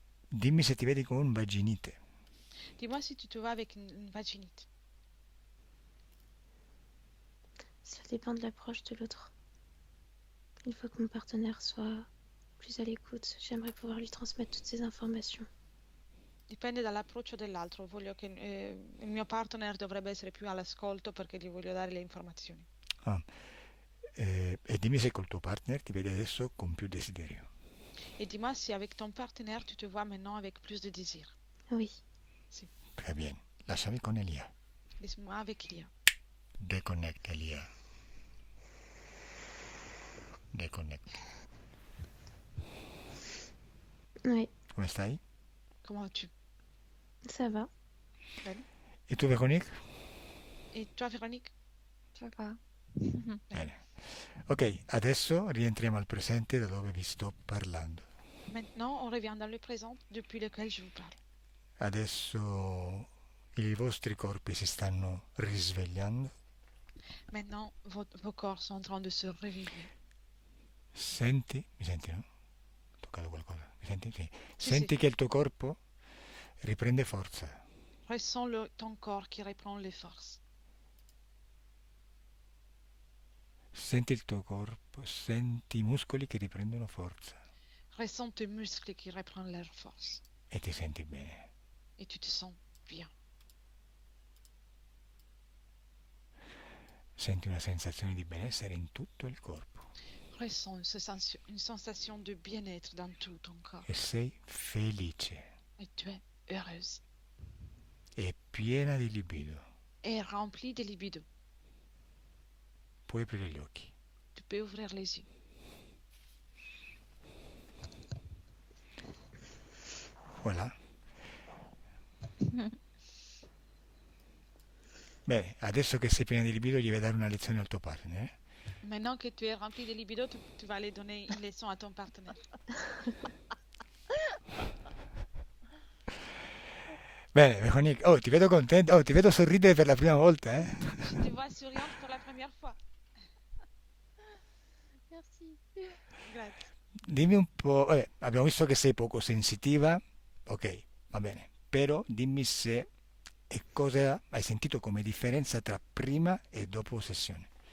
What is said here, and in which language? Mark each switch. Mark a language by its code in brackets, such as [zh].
[it] Dimmi se ti vedi con vaginite. [fr] Dis-moi si tu te vois avec une vaginite. Ça dépend de l'approche de l'autre. Il faut que mon partenaire soit plus à l'écoute. J'aimerais pouvoir lui transmettre toutes ces informations. [it] Dipende dall'approccio dell'altro. Voglio che il mio partner dovrebbe essere più all'ascolto perché gli voglio dare le informazioni. Ah, e dimmi se col tuo partner ti vedi adesso con più desiderio. [fr] Et dis-moi si avec ton partenaire, tu te vois maintenant avec plus de désir. Oui. Très bien. [it] Lasciami con Elia. [fr] Laisse-moi avec Elia. Deconnect Elia. Deconnect. Oui, [it] Come stai? [fr] Comment vas-tu? ça va. [it] Bene. E tu Véronique? [fr] Et toi, Véronique? Ça va. [it] Bene. Ok, adesso rientriamo al presente da dove vi sto parlando. [fr] Maintenant, on revient dans le présent depuis lequel je vous parle. [it] Adesso i vostri corpi si stanno risvegliando. [fr] Maintenant, vos corps sont en train de se réveiller. [it] Senti? Mi senti, no? Ho toccato qualcosa. Mi senti? Sì. Sì, Senti sì. che il tuo corpo riprende forza. [fr] Ressens ton corps qui reprend les forces. [it] Senti il tuo corpo, senti i muscoli che riprendono forza [fr] Ressens tes muscles qui reprennent leur force. [it] e ti senti bene. [fr] Et tu te sens bien. [it] Senti una sensazione di benessere in tutto il corpo [fr] Ressens une sensation de bien-être dans tout ton corps. [it] e sei felice [fr] Et tu es heureuse. [it] e piena di libido. [fr] Et remplie de libido. [it] Puoi aprire gli occhi. [fr] Tu peux ouvrir les yeux. Voilà. [it] Bene, adesso che sei piena di libido gli vai a dare una lezione al tuo partner. [fr] Maintenant que tu es rempli de libido, tu vas aller donner une leçon à ton partenaire. [it] Bene, Véronique, oh, ti vedo contenta, oh, ti vedo sorridere per la prima volta, [fr] Je te vois souriante pour la première fois. Merci. [it] Grazie. Dimmi un po', vabbè, abbiamo visto che sei poco sensitiva, ok, va bene, però dimmi se e cosa hai sentito come differenza tra prima e dopo sessione.